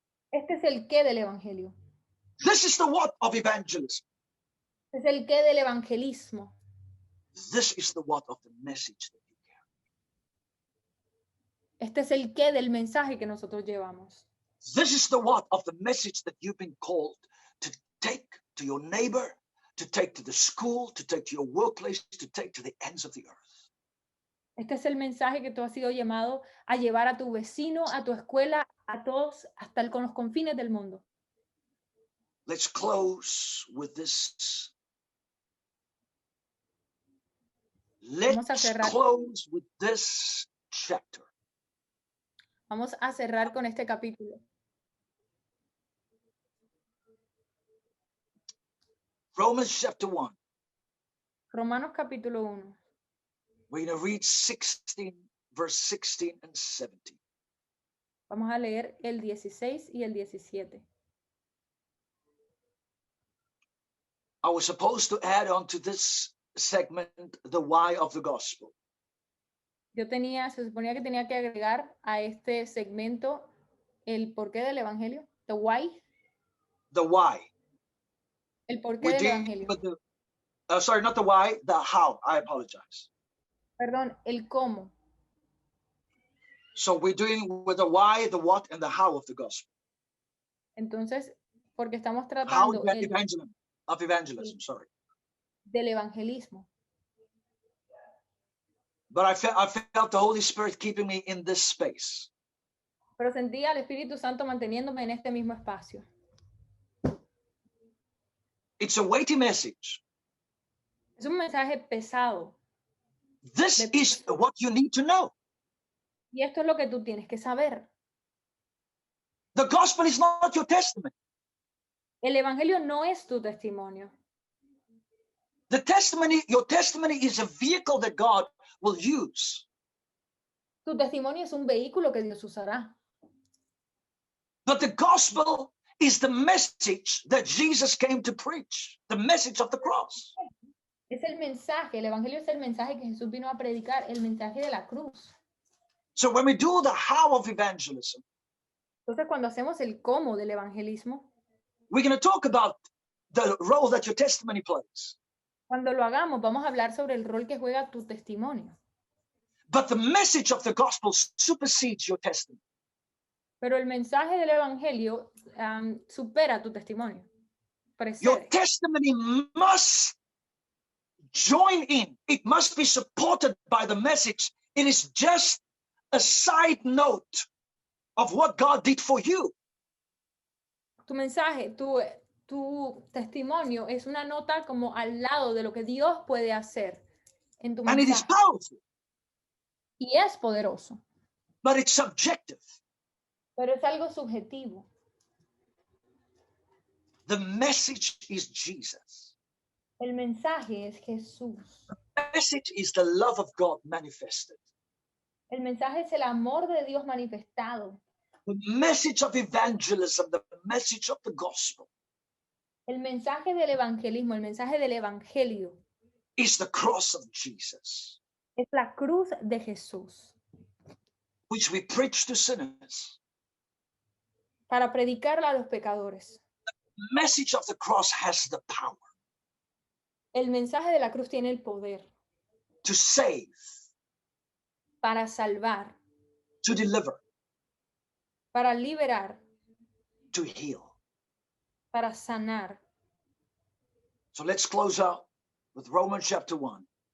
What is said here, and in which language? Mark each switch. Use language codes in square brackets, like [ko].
[es] Este es el qué del evangelio. [en] This is the what of evangelism. [es] Este es el qué del evangelismo. [en] This is the what of the message that you carry. [es] Este es el qué del mensaje que nosotros llevamos. [en] This is the what of the message that you've been called to take to your neighbor, to take to the school, to take to your workplace, to take to the ends of the earth. [es] Este es el mensaje que tú has sido llamado a llevar a tu vecino, a tu escuela, a todos, hasta con los confines del mundo. [en] Let's close with this. [es] Vamos a [en] Let's [es] cerrar. [en] close with this chapter. [es] Vamos a cerrar con este capítulo. [en] Romans chapter 1. [es] Romanos capítulo 1. [en] We're going to read 16, verse 16 and 17. [es] Vamos a leer el 16 y el 17. [en] I was supposed to add on to this segment the why of the gospel. [es] Se suponía que tenía que agregar a este segmento el porqué del evangelio, [en] the why, The why. [es] el porqué [en] We [es] del [en] deal [es] evangelio. [en] with the, sorry, not the why, the how. I apologize. [es] Perdón, el cómo. [en] So we're doing with the why, the what, and the how of the gospel. [es] Entonces, porque estamos [en] How [es] tratando [en] of evangelism, sorry. [es] del evangelismo. [en] But I felt the Holy Spirit keeping me in this space. [es] Pero sentía al Espíritu Santo manteniéndome en este mismo espacio. [en] It's a weighty message. [es] Es un mensaje pesado. [en] This is what you need to know. [es] Y esto es lo que tú tienes que saber. [en] The gospel is not your testament. [es] El evangelio no es tu testimonio. [en] The testimony, your testimony is a vehicle that God will use. [es] Tu testimonio es un vehículo que Dios usará. [en] But the gospel is the message that Jesus came to preach, the message of the cross. [es] Es el mensaje, el evangelio es el mensaje que Jesús vino a predicar, el mensaje de la cruz. [en] So when we do the how of evangelism, [es] Entonces, cuando hacemos el cómo del evangelismo, [en] we're going to talk about the role that your testimony plays. [es] Cuando lo hagamos, vamos a hablar sobre el rol que juega tu testimonio. [en] But the message of the gospel supersedes your testimony. [es] Pero el mensaje del evangelio supera tu testimonio. [en] Your [es] Precede. [en] testimony must join in. It must be supported by the message. It is just a side note of what God did for you. [es] Tu mensaje, tu testimonio es una nota como al lado de lo que Dios puede hacer en tu [en] And it is [es] mensaje. [en] powerful, [es] Y es poderoso, [en] but it's subjective. [es] pero es algo subjetivo. [en] The message is Jesus. [es] El mensaje es Jesús. [en] The message is the love of God manifested. [es] El mensaje es el amor de Dios manifestado. [en] The message of evangelism, the message of the gospel [es] El mensaje del evangelismo, el mensaje del evangelio [en] is the cross of Jesus, [es] es la cruz de Jesús [en] which we preach to sinners. [es] para predicarla a los pecadores. [en] The message of the cross has the power [es] El mensaje de la cruz tiene el poder [en] to save, [es] para salvar, [en] to deliver, [es] para liberar, [en] to heal. [es] para sanar. [en] So let's close out with Romans chapter 1,